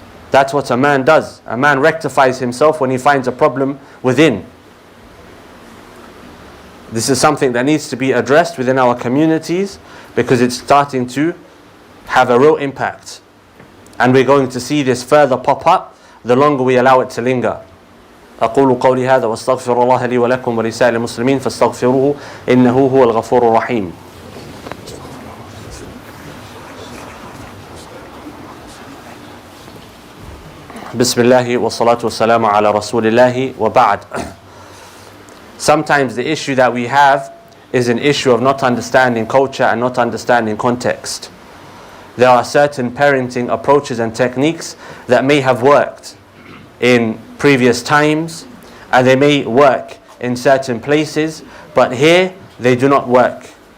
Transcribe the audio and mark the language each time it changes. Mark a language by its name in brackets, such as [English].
[English] That's what a man does. A man rectifies himself when he finds a problem within. This is something that needs to be addressed within our communities, because it's starting to have a real impact. And we're going to see this further pop up the longer we allow it to linger. [Arabic] أقول قولي هذا واستغفر الله لي ولكم ولسائر المسلمين فاستغفروه إنه هو الغفور الرحيم. بسم الله والصلاة والسلام على رسول الله وبعد. [English] Sometimes the issue that we have is an issue of not understanding culture and not understanding context. There are certain parenting approaches and techniques that may have worked in previous times, and they may work in certain places, but here they do not work.